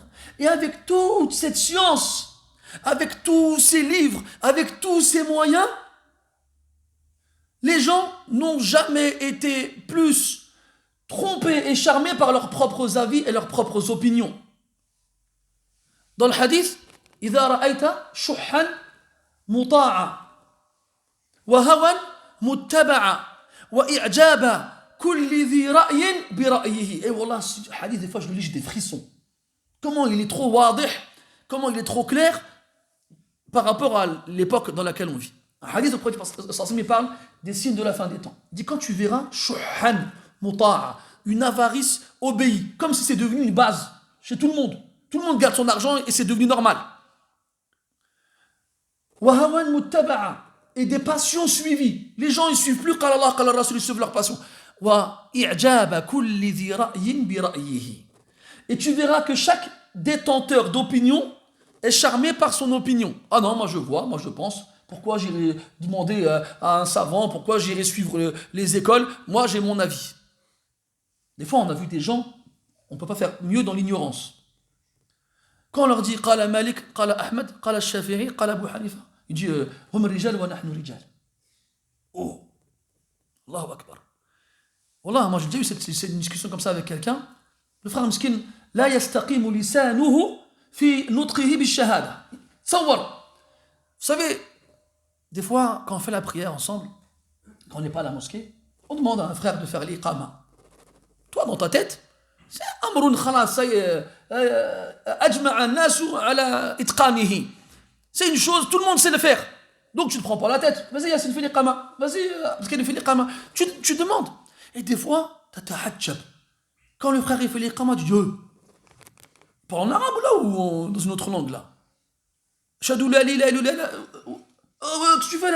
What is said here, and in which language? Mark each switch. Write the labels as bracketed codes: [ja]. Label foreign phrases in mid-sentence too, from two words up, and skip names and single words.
[fr] Et avec toute cette science, avec tous ces livres, avec tous ces moyens, les gens n'ont jamais été plus trompés et charmés par leurs propres avis et leurs propres opinions. Dans le hadith, [ar] إذا رأيت شحا مطاعا وهوى متبعا وإعجاب كل ذي رأي برأيه. [fr] Et voilà, ce hadith, des fois je le lis, j'ai des frissons. Comment il est trop wadih, comment il est trop clair par rapport à l'époque dans laquelle on vit. Un hadith, le prophète sallallahu parle des signes de la fin des temps. Il dit quand tu verras [ar] شحا مطاعا, [fr] une avarice obéie, comme si c'est devenu une base chez tout le monde. Tout le monde garde son argent et c'est devenu normal. [ar] وهوى متبعا, [fr] et des passions suivies. Les gens ils suivent plus [ar] قال الله قال رسول, [fr] ils suivent leurs passions. [ar] وإعجاب كل ذي رأي برأيه. [fr] Et tu verras que chaque détenteur d'opinion est charmé par son opinion. Ah non, moi je vois, moi je pense. Pourquoi j'irai demander à un savant, pourquoi j'irai suivre les écoles? Moi j'ai mon avis. Des fois on a vu des gens, on ne peut pas faire mieux dans l'ignorance. Quand on leur dit [ar] قال مالك، قال أحمد، قال الشافعي، قال أبو حنيفة, [fr] il dit [ar] هم رجال ونحن رجال. Oh, الله أكبر. [fr] Wallah, moi j'ai déjà eu cette discussion comme ça avec quelqu'un. Le frère [ar] مسكين، لا يستقيم لسانه في نطقه بالشهادة. Sawar. [fr] Vous savez, des fois, quand on fait la prière ensemble, quand on n'est pas à la mosquée, on demande à un frère de faire l'iqama. Toi, dans ta tête, c'est [ar] أمر خلاص، أجمع الناس على إتقانه. [fr] C'est une chose, tout le monde sait le faire. Donc tu ne te prends pas la tête. Vas-y, Yassine, fais l'iqama. Vas-y, Mskin, fais l'iqama. Tu demandes. Et des fois, tu as tahajjab. Quand le frère il fait l'iqama, tu dis pas en arabe là ou dans une autre langue là? Shadou la la la. Qu'est-ce que tu fais là?